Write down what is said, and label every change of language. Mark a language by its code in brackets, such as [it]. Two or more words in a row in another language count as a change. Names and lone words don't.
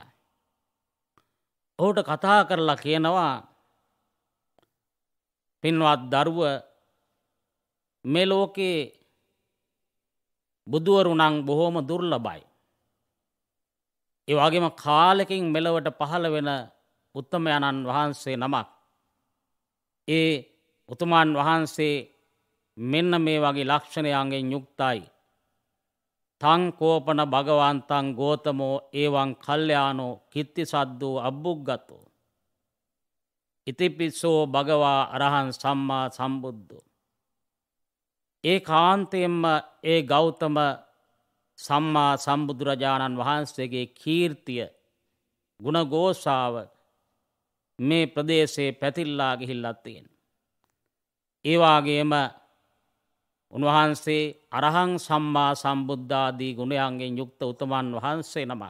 [si] ඔහුට කතා කරලා කියනවා, පින්වත් දරුව, මේ ලෝකේ බුදුවරු නම් බොහෝම දුර්ලභයි. ඒ වගේම කාලෙකින් මෙලොවට පහළ වෙන උත්තමයන්න් වහන්සේ නමක්. ඒ උතුමන් වහන්සේ මෙන්න මේ වගේ ලක්ෂණයන්ගෙන් යුක්තයි. [pi] තං කෝපන භගවන්තං ගෝතමෝ එවං කල්යාණෝ කිත්තිසද්දෝ අබ්බුග්ගතෝ ඉතිපිස්සෝ භගවා අරහං සම්මා සම්බුද්ධෝ. [si] ඒ කාන්තයෙන්ම ඒ ගෞතම සම්මා සම්බුදුරජාණන් වහන්සේගේ කීර්තිය ගුණඝෝෂාව මේ ප්‍රදේශයේ පැතිරලා ගිහිල්ලා තියෙනවා. ඒ වගේම උන්වහන්සේ [pi] අරහං සම්මා [si] සම්බුද්ධාදී ගුණයන්ගෙන් යුක්ත උතුමන් වහන්සේ නමක්.